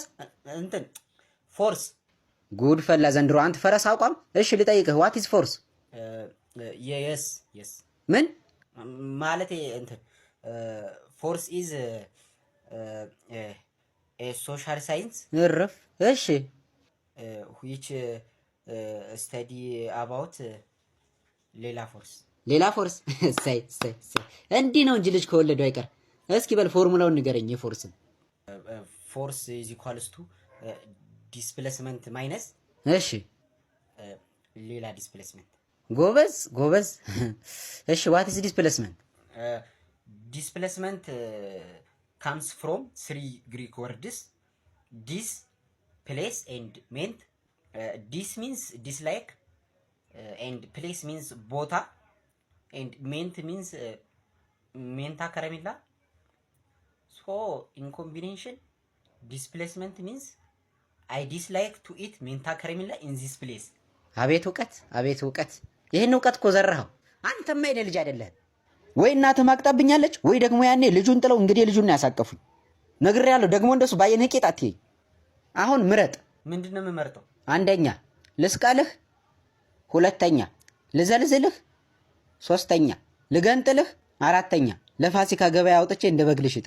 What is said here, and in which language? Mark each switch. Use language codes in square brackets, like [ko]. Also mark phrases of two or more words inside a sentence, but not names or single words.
[am] እንትን ፎርስ። ጉድ ፈላ ዘንድሮ አንተ ፈረስ አቋም። እሺ ልጠይቅህ [en] what is force? [am] የስ ምን ማለቴ እንትን [en] force is social science [am] እረፍ። እሺ [en] which study about ሌላ ፎርስ [am] ሳይ እንዲህ ነው እንጂ ልጅ ከወለዱ አይቀር። እስኪ በል ፎርሙላውን ንገረኝ የፎርስን። [en] ፎርስ is equals to displacement minus [am] እሺ ሌላ ዲስፕሌስመንት። ጎበዝ። እሺ [en] what is displacement? Displacement comes from three Greek words: dis, place and ment. Dis means dislike, and place means ቦታ, and ment means [am] ሜንታ ከረሜላ. [en] So in combination, displacement means I dislike to eat [am] ሜንታ ከረሜላ [en] in this place. [am] አቤት እውቀት። ይህን እውቀት እኮ ዘራኸው። አንተማ የኔ ልጅ አይደለህም። ወይ እናትህ ማቅጣብኛለች ወይ ደግሞ ያኔ ልጁን ጥለው እንግዲህ ልጁን ያሳቀፉኝ። ነግሬያለሁ። ደግሞ እንደሱ ባየነህ ቄጥ አትይኝ። አሁን ምረጥ። ምንድነው የምመርጠው? አንደኛ ልስቃልህ፣ ሁለተኛ ልዘልዝልህ፣ ሶስተኛ ልገንጥልህ፣ አራተኛ ለፋሲካ ገበያ አውጥቼ እንደ በግ ልሽጥህ።